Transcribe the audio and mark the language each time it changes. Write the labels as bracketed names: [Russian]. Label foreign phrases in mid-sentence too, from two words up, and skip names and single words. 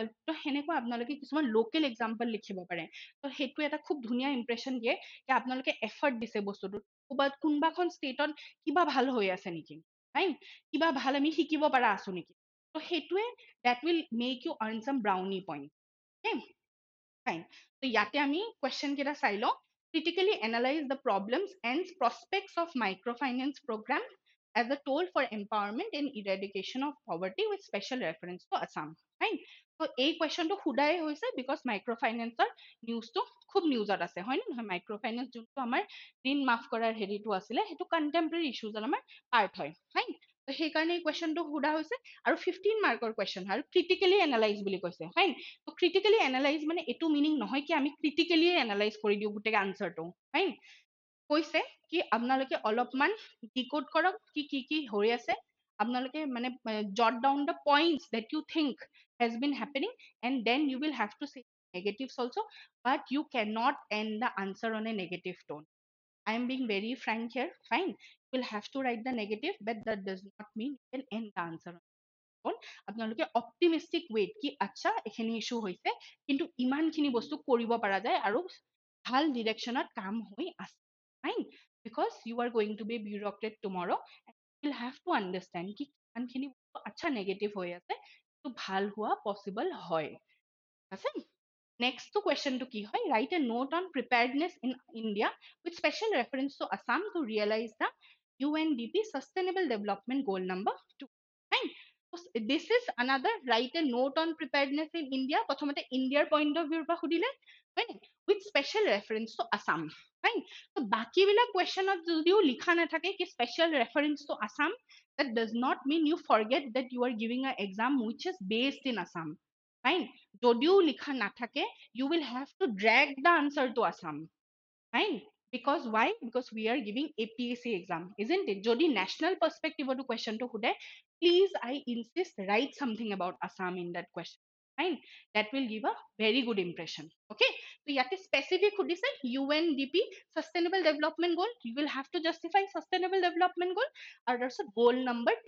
[Assamese] ত' সেনেকুৱা আপোনালোকে কিছুমান [English] local example [Assamese] লিখিব পাৰে। ত' সেইটো এটা খুব ধুনীয়া ইম্প্ৰেশ্যন দিয়ে যে আপোনালোকে এফৰ্ট দিছে বস্তুটোত, ক'ৰবাত কোনোবাখন ষ্টেটত কিবা ভাল হৈ আছে নেকি, ৰাইট, কিবা ভাল আমি শিকিব পৰা আছো নেকি। ত' সেইটোৱে [English] that will make you earn some brownie point. Fine. So [Assamese] ইয়াতে আমি question কেইটা চাই লওঁ। [English] Critically analyze the problems and prospects of microfinance program as a tool for empowerment and eradication of poverty with special reference to Assam. Fine. So [Assamese] এই questionটো সোধাই হৈছে [English] because microfinanceৰ [Assamese] নিউজটো খুব নিউজত আছে, হয় নহয়? মাইক্ৰ'ফাইনেন্স যোনটো আমাৰ ঋণ মাফ কৰাৰ হেৰিটো আছিলে সেইটো [English] contemporary issues [Assamese] আমাৰ পাৰ্ট হয়। ফাইন, তো সেইকাৰণে এই কুৱেশ্যনটো সোধা হৈছে আৰু 15 মাৰ্কৰ কুৱেশ্যন হয় আৰু [English] critically analyze [Assamese] বুলি কৈছে। ফাইন, তো [English] critically analyze [Assamese] মানে এইটো মিনিং নহয় কি আমি [English] critically analyze [Assamese] কৰি দিওঁ গোটেই আনচাৰটো। ফাইন, কৈছে কি আপোনালোকে অলপমান ডিকোড কৰক কি কি কি হৈ আছে, আপোনালোকে মানে [English] jot down the points that you think has been happening and then you will have to say negatives also, but you cannot end the answer on a negative tone. I am being very frank here. Fine, you will have to write the negative, but that does not mean you can end the answer on [Assamese] আপোনালোকে [English] optimistic way [Assamese] কি আচ্ছা এইখিনি ইছ্যু হৈছে কিন্তু ইমানখিনি বস্তু কৰিব পৰা যায় আৰু ভাল ডিৰেকশ্যনত কাম হৈ আছে। [English] fine, because you are going to be bureaucrat tomorrow and you will have to understand [Assamese] কি কিমানখিনি বস্তু আচ্ছা নেগেটিভ হৈ আছে সেইটো ভাল হোৱা পচিবল হয়। আছে নেক্সট কুৱেশ্যনটো কি হয়, [English] write a note on preparedness in India with special reference to Assam to realize the UNDP Sustainable Development Goal number 2. Fine. This is another write a note on preparedness in India. [Assamese] প্ৰথমতে ইণ্ডিয়াৰ [English] point of view [Assamese] পৰা সুধিলে, হয়, [English] with special reference to Assam. [Assamese] ফাইন, তো বাকীবিলাক কুৱেশ্যনত যদিও লিখা নাথাকে কি [English] special reference to Assam, that does not mean you forget that you are giving an exam which is based in Assam. Fine, [Assamese] যদিও লিখা নাথাকে [English] you will have to drag the answer to Assam. Fine, because why? Because we are giving APSC exam, isn't it? [Assamese] Jodi national perspective to question to hude, [English] please I insist write something about Assam in that question. Fine, that will give a very good impression. Okay, so [Assamese] yate specific hudise [English] UNDP Sustainable Development Goal, you will have to justify Sustainable Development Goal, or that's goal number 2.